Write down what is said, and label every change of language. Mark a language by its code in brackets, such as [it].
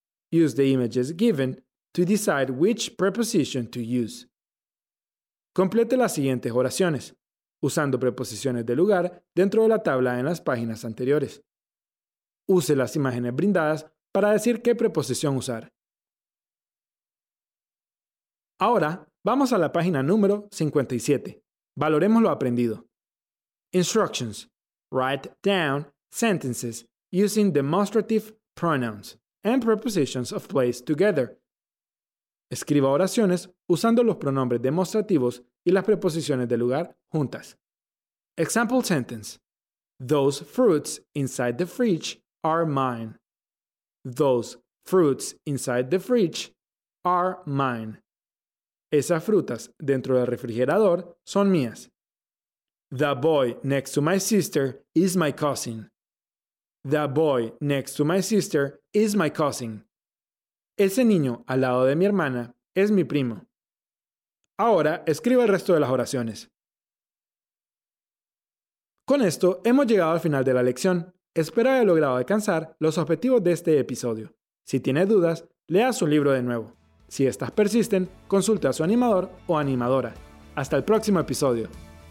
[en] Use the images given to decide which preposition to use. [es] Complete las siguientes oraciones, usando preposiciones de lugar dentro de la tabla en las páginas anteriores. Use las imágenes brindadas para decir qué preposición usar. Ahora, vamos a la página número 57. Valoremos lo aprendido. Instructions. [en] Write down sentences using demonstrative pronouns and prepositions of place together. [es] Escriba oraciones usando los pronombres demostrativos y las preposiciones de lugar juntas. [en] Example sentence. Those fruits inside the fridge are mine. Those fruits inside the fridge are mine. [es] Esas frutas dentro del refrigerador son mías. [en] The boy next to my sister is my cousin. The boy next to my sister is my cousin. [es] Ese niño al lado de mi hermana es mi primo. Ahora escriba el resto de las oraciones. Con esto hemos llegado al final de la lección. Espero haya logrado alcanzar los objetivos de este episodio. Si tiene dudas, lea su libro de nuevo. Si estas persisten, consulte a su animador o animadora. Hasta el próximo episodio.